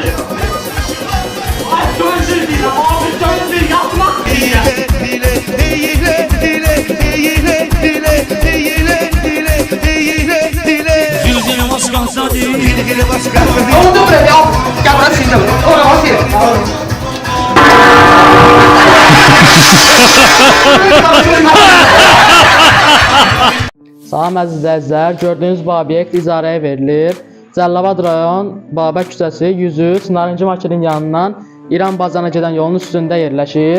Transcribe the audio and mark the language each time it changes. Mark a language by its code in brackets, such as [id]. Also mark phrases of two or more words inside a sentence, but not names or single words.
[tr] Ay söndür. Abi söndür yapmak değil. Yüzüne maskasa değil. Oldu bre ya. Gel buraya şimdi. Oraya basayım. [az] Salam əziz izləyicilər, gördüyünüz bu obyekt icarəyə verilir. Cəlilabad rayon Babək küçəsi 103 Narıncı Marketin yanından İran-Bazana gedən yolun üstündə yerləşir.